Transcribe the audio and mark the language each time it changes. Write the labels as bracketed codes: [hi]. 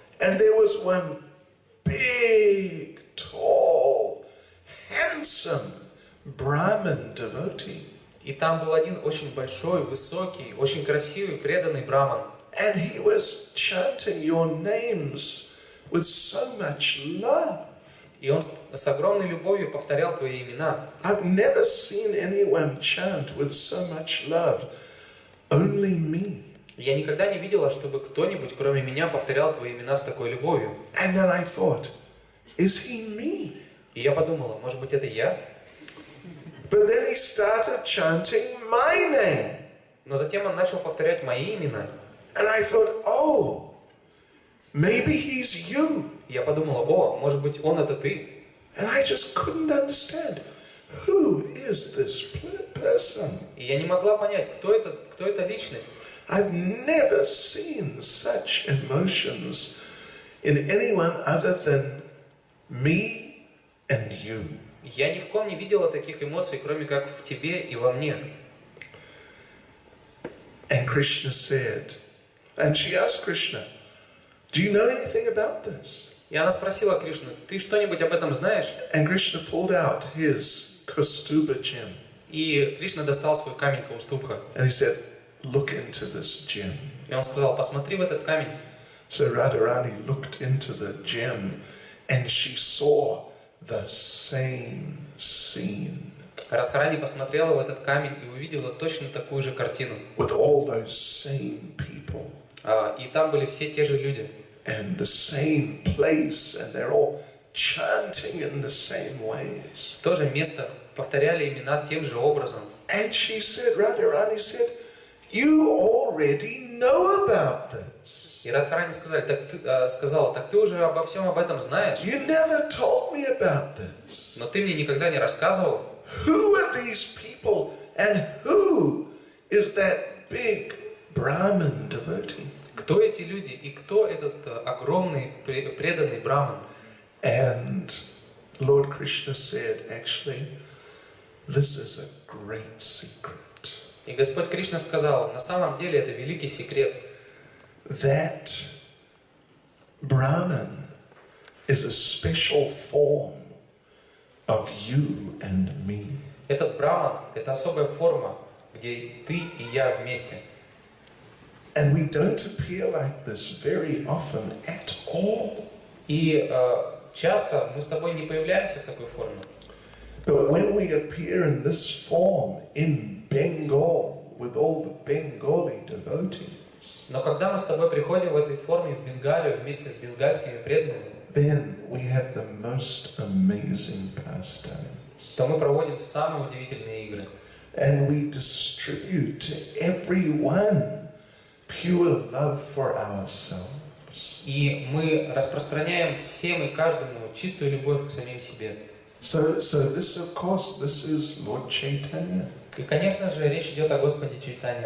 [en] And there was one big, tall, handsome Brahmin devotee. [ru] И там был один очень большой, высокий, очень красивый, преданный браман. [en] And he was chanting your names with so much love. [ru] И он с огромной любовью повторял твои имена. [en] I've never seen anyone chant with so much love. Only me. [ru] Я никогда не видела, чтобы кто-нибудь, кроме меня, повторял твои имена с такой любовью. [en] And then I thought, is he me? [ru] И я подумала, может быть, это я? [en] But then he started chanting my name. [ru] Но затем он начал повторять мои имена. [en] And I thought, oh, maybe he's you. [ru] И я подумала, о, может быть, он это ты? [en] And I just couldn't understand. Who is this person? [ru] И я не могла понять, кто эта личность. [en] I've never seen such emotions in anyone other than me and you. [ru] Я ни в ком не видела таких эмоций, кроме как в тебе и во мне. [en] And Krishna said, and she asked Krishna, do you know anything about this? [ru] И она спросила Кришну, ты что-нибудь об этом знаешь? [en] And Krishna pulled out his Kaustubha gem. [ru] И Кришна достал свой камень Каустубха. [en] And he said, look into this gem. [ru] И он сказал, посмотри в этот камень. [en] So Radharani looked into the gem and she saw the same scene. [ru] Радхарани посмотрела в этот камень и увидела точно такую же картину. [en] With all those same people. [ru] И там были все те же люди. [en] And the same place, and they're all chanting in the same ways. [ru] То же место, повторяли имена тем же образом. [en] And she said, Radharani said, you already know about this. [ru] И Радхарани сказала, так ты уже обо всем об этом знаешь. [en] You never told me about this. [ru] Но ты мне никогда не рассказывал. [en] Who are these people and who is that big Brahmin devotee? [ru] Кто эти люди и кто этот огромный преданный браман? [en] And Lord Krishna said, actually, this is a great secret. [ru] И Господь Кришна сказал, на самом деле это великий секрет. [en] That Brahman is a special form of you and me. [ru] Этот браман – это особая форма, где ты и я вместе. [en] And we don't appear like this very often at all. [ru] И часто мы с тобой не появляемся в такой форме. [en] But when we appear in this form in Bengal with all the Bengali devotees, [ru] Но когда мы с тобой приходим в этой форме в Бенгалию вместе с бенгальскими преданными, [en] then we have the most amazing pastimes. [ru] то мы проводим самые удивительные игры. [en] And we distribute to everyone pure love for ourselves. [ru] И мы распространяем всем и каждому чистую любовь к самим себе. [en] So this, of course, this is Lord Chaitanya. [ru] И, конечно же, речь идет о Господе Чайтанье.